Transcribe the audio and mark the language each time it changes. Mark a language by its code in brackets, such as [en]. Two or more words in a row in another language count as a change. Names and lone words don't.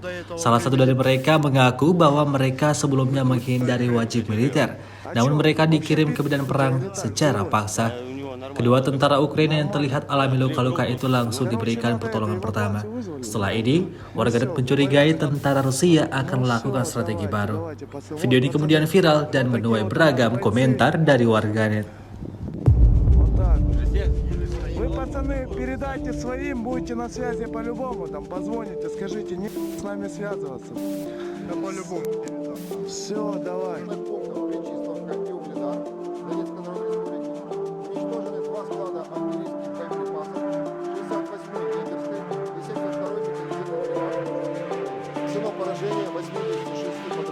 [id] Salah satu dari mereka mengaku bahwa mereka sebelumnya menghindari wajib militer, namun mereka dikirim ke medan perang secara paksa. Kedua tentara Ukraina yang terlihat alami luka-luka itu langsung diberikan pertolongan pertama. Setelah ini, warganet mencurigai tentara Rusia akan melakukan strategi baru. Video ini kemudian viral dan menuai beragam komentar dari warganet. [ru] Вы, пацаны, передайте своим, будете на связи по-любому, там позвоните, скажите, не с нами связываться. Да по-любому передам. Все, давай. Поражение 86 подразделений.